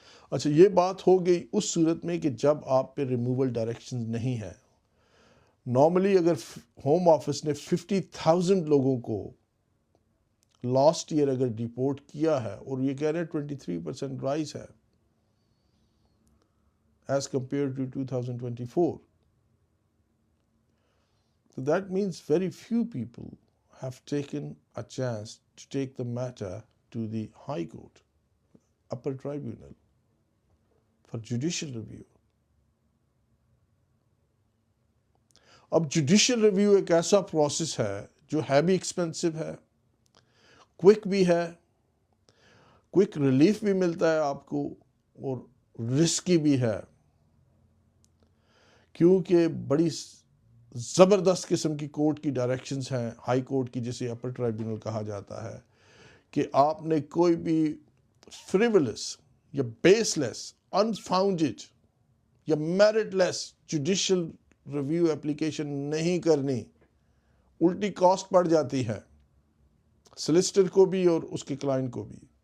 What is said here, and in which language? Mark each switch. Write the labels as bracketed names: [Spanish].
[Urdu] اچھا، یہ بات ہو گئی اس صورت میں کہ جب آپ پہ ریموول ڈائریکشنز نہیں ہیں۔ نارملی اگر ہوم آفس نے 50,000 لوگوں کو لاسٹ ایئر اگر ڈیپورٹ کیا ہے، اور یہ کہہ رہے ہیں 23% رائز ہے [English] as compared to [Urdu] 2024. [English] So that means very few people have taken a chance to take the matter to the High Court, upper tribunal, for judicial review. [Urdu] اب جوڈیشل ریویو ایک ایسا پروسیس ہے جو ہے بھی ایکسپینسو ہے، quick بھی ہے، کوئک ریلیف بھی ملتا ہے آپ کو، اور رسکی بھی ہے، کیونکہ بڑی زبردست قسم کی کورٹ کی ڈائریکشنز ہیں، ہائی کورٹ کی جسے اپر ٹرائبیونل کہا جاتا ہے، کہ آپ نے کوئی بھی فریولس یا بیس لیس، انفاؤنڈڈ یا میرٹ لیس جوڈیشل ریویو اپلیکیشن نہیں کرنی، الٹی کاسٹ پڑ جاتی ہے سلسٹر کو بھی اور اس کے کلائنٹ کو بھی۔